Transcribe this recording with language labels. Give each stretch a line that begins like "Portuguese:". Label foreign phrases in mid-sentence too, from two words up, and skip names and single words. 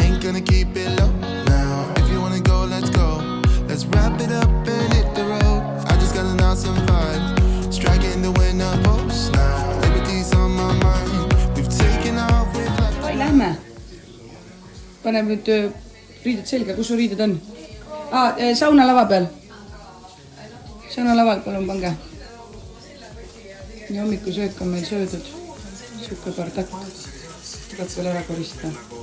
English: gonna keep it low now. If you wanna go, let's go. Let's wrap it up and hit the road. I just got an awesome vibe. Striking the winner post now. Liberty's on my mind. We've taken off with like...
Estonian: Oi, lähme. Pane nüüd riided selga. Kus su riided on? Sauna lava peal. Sauna laval, palun pange. Ja hommikusöök on meil söödud. Sukke bardakk. Tuleb veel ära koristada.